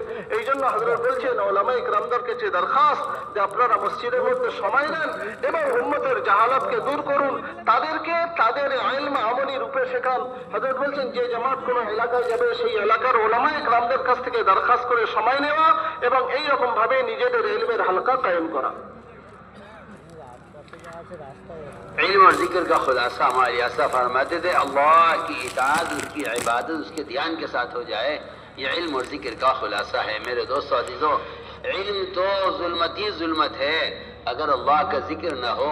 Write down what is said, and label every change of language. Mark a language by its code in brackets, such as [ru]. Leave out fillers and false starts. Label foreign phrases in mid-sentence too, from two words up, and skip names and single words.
[bn] এই জন্য হযরত বলছেন উলামায়ে কেরামদের কাছে দরখাস্ত যে আপনারা মসজিদের মধ্যে সময় দেন এবং উম্মতের জাহালাতকে দূর করুন, তাদেরকে তাদের ইলম আমলি রূপে শেখান। হযরত বলছেন যে জামাত কোন এলাকায় যাবে সেই এলাকার উলামায়ে কেরামদের কাছ থেকে দরখাস্ত করে সময় নেওয়া এবং এই রকম ভাবে নিজেদের ইলমের হালকা কায়েম করা। [ur] علم اور ذکر کا خلاصہ ہمارے ایسا فرماتے تھے اللہ کی اطاعت، اس کی عبادت اس کے دھیان کے ساتھ ہو جائے، یہ علم اور ذکر کا خلاصہ ہے۔ میرے دوستو عزیزو، علم تو ظلمت ہی ظلمت ہے اگر اللہ کا ذکر نہ ہو۔